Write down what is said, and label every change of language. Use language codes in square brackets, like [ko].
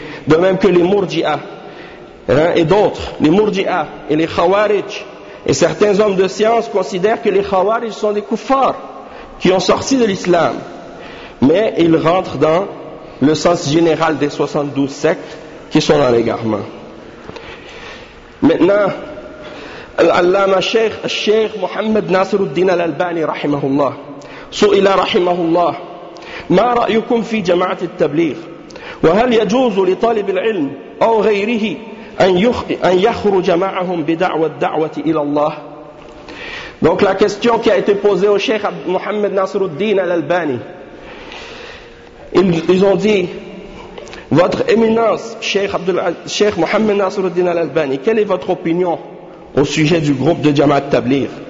[fr] De même que les Mourdi'a hein, et d'autres, les Mourdi'a et les Khawarij, et certains hommes de science considèrent que les Khawarij sont des kuffars qui ont sorti de l'islam. Mais ils rentrent dans le sens général des 72 sectes qui sont dans l'égarement. Maintenant, l'Allama Cheikh Mohammed Nasiruddin al-Albani, rahimahullah, su'ila rahimahullah, [ar] ما رأيكم في جماعة التبليغ وهل يجوز لطالب العلم أو غيره أن يخرج معهم بدعوة الدعوة إلى الله. [fr] Donc la question qui a été posée au Cheikh Mohammed Nasiruddin al-Albani, ils ont dit, votre éminence Cheikh Mohammed Nasiruddin al-Albani, quelle est votre opinion au sujet du groupe de جماعة التبليغ?